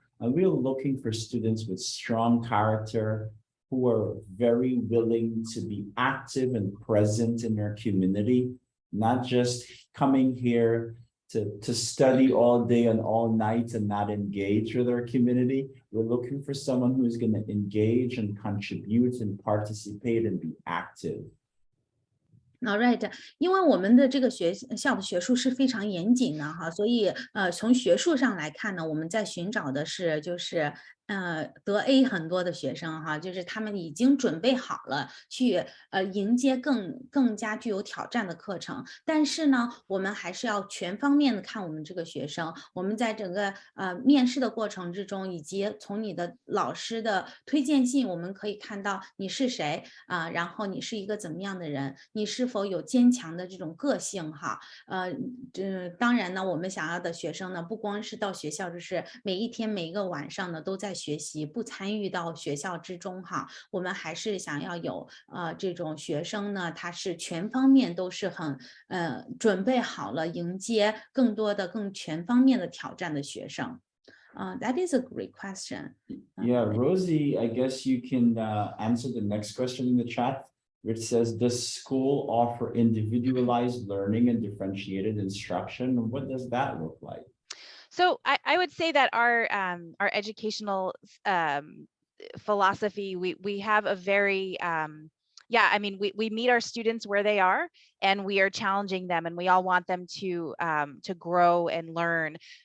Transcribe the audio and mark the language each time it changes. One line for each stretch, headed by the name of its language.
English: And we're looking for students with strong character, who are very willing to be active and present in their community, not just coming here to study all day and all night and not engage with our community. We're looking for someone who's going to engage and contribute and participate and be active. All right，
Chinese: 因为我们的这个学校的学术是非常严谨的哈，所以从学术上来看呢，我们在寻找的是就是得 A 很多的学生哈，就是他们已经准备好了去迎接更加具有挑战的课程。但是呢，我们还是要全方面的看我们这个学生。我们在整个面试的过程之中，以及从你的老师的推荐信，我们可以看到你是谁然后你是一个怎么样的人，你是否有坚强的这种个性哈。当然呢，我们想要的学生呢，不光是到学校，就是每一天每一个晚上呢都在学习，不参与到学校之中哈。我们还是想要有这种学生呢，他是全方面都是很准备好了迎接更多的更全方面的挑战的学生。
English: That is a great question. Yeah, Rosie, I guess you can answer the next question in the chat, which says, does school offer individualized learning and differentiated instruction? What does that look like? So I would say that our educational philosophy, we have a very I mean, we meet our students where they are, and we are challenging them, and we all want them to grow and learn.